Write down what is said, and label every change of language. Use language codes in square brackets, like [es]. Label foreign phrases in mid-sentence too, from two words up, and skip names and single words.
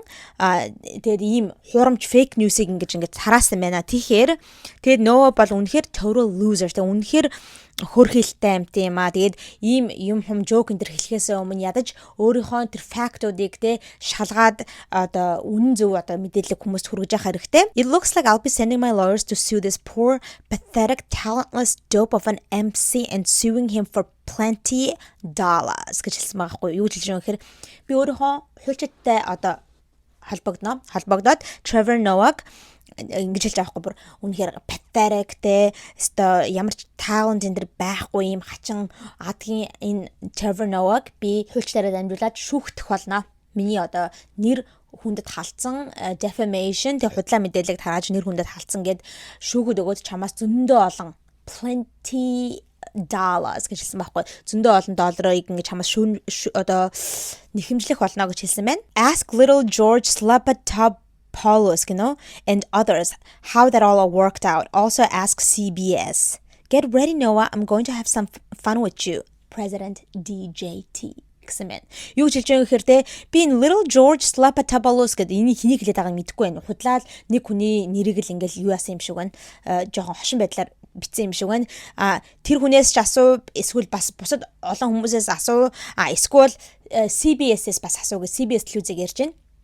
[mn] Тэгээд ийм хурамч fake news-ийг ингэж тараасан байна. Тэгэхээр Noah бол үнэхээр [en] total loser. [mn] Тэгээд үнэхээр хөрхилтэй амт юм аа. Тэгээд ийм юм хум joke энэ төр хэлхээс өмнө ядаж өөрийнхөө тэр fact-уудыг те шалгаад одоо үнэн зөв одоо мэдээлэл хүмүүст хүргэж явах хэрэгтэй. [en] It looks like I'll be sending my lawyers to sue this poor, pathetic, talentless dope of an MC and suing him for $20 [mn] гэж хэлсэн байгаа хгүй. Юу хэлж байгаа гэхээр би өөрийнхөө хуульчтай одоо холбогдоод Trevor Noah ингэж хэлж байгаа хгүй бүр үнэхээр pathetic те өстой ямар ч talent энэ төр байхгүй юм хачин адгийн энэ Trevor Noah би хуульчтайраа дамжуулаад шүүхтэх болно. Миний одоо нэр хүндэд халтсан defamation тэг худлаа мэдээлэлийг тарааж нэр хүндэд халтсан гэд шүүхэд өгөөд чамаас зөндөө олон $20 гэж хэлсэн байхгүй. Зөндөө олон долларыг ингэж чамаас одоо нэхэмжлэх болно гэж хэлсэн байна. [en] Ask little George Slapatopoulos, and others how that all worked out. Also ask CBS. Get ready, Noah. I'm going to have some fun with you. President DJT. [mn] гэсэн. Юу гэж хэлж байгаа гэхээр те би энэ Little George Slapatopoulos гэдэг энийг хэнийг хэлээд байгааг мэдэхгүй байна. Худлаад нэг хүний нэрийг л ингээл юу яасан юм шиг байна. Жохон хошин байдлаар бичсэн юм шиг байна. Тэр хүнээс ч асуу, эсвэл бас бусад олон хүмүүсээс асуу, эсвэл CBS-ээс бас асуу гэж CBS телевизээр ярьж байна.